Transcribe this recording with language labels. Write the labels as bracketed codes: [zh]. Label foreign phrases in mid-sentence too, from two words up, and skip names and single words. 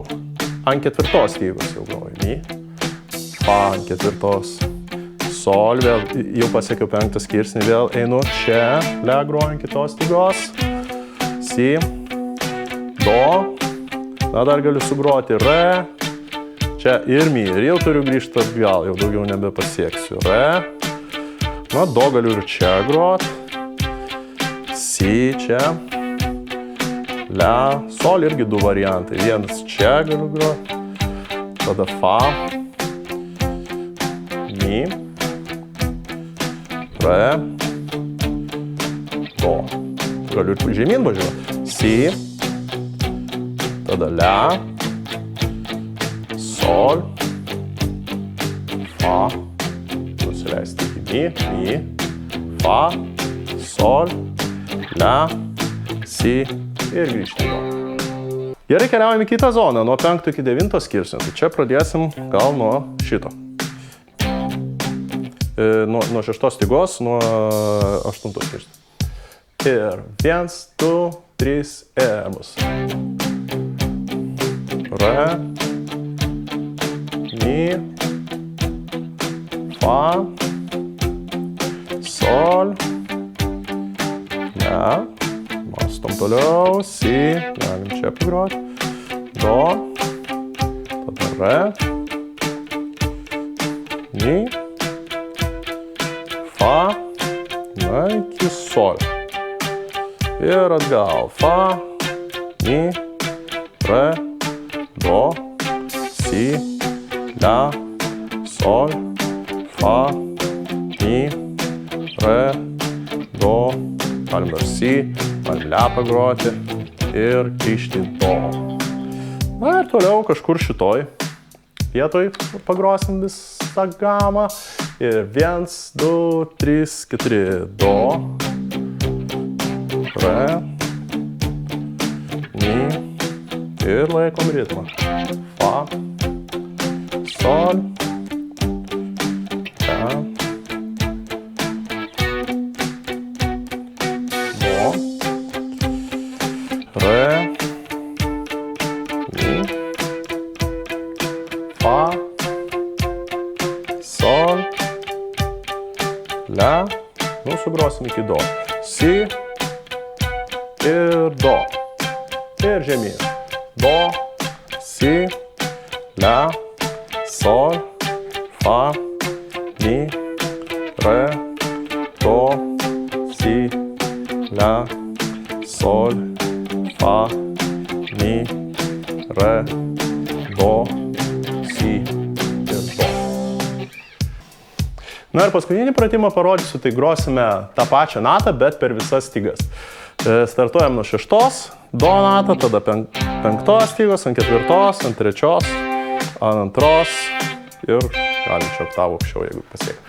[lt] ant 4 stygos jau groju mi, fa ant 4, sol, vėl jau pasiekiau 5 skirsnį, vėl einu čia, le groju ant kitos stygos, si, do, na dar galiu sugroti re, čia ir mi, ir jau turiu grįžti atgal, jau daugiau nebepasieksiu, re, na do galiu ir čia groti, si čia, la, sol irgi 2 variantai, vienas čia galiu groti, tada fa, mi, re, do, galiu ir žemyn važiuoti, si, tada la, sol, fa, nusileisti iki mi, fa, sol, la, si ir grįžti do. Gerai, keliaujame į kitą zoną, nuo 5 iki 9 skirsnio. Tai čia pradėsim gal nuo šito. Nuo 6 stygos, nuo 8 skirsnio. Ir 1, 2, 3 ir bus. Re, mi, fa, sol, la, mastom toliau, si, galim čia pagroti, do, tada re, mi, fa, na iki sol. Ir atgal, fa, mi, re, do, si, la, sol, fa, mi, re, do, galim dar si, galim la pagroti ir grįžti do. Na ir toliau kažkur šitoj vietoj pagrosim visą gamą. Ir 1, 2, 3, 4, do, re, mi ir laikom ritmą. Fa, sol, la, do, re, mi, fa, sol, la, nu sugrosim iki do, si ir do, ir žemyn, do, si, la, sol, fa, mi, re, do, si, la, sol, fa, mi, re, do, si ir do. Na ir paskutinį pratimą parodysiu, tai grosime tą pačią natą, bet per visas stygas. Startuojam nuo 6, do natą, tada 5 stygos, ant 4, ant 3, ant 2 ir galim čia oktavų aukščiau, jeigu pasiekti.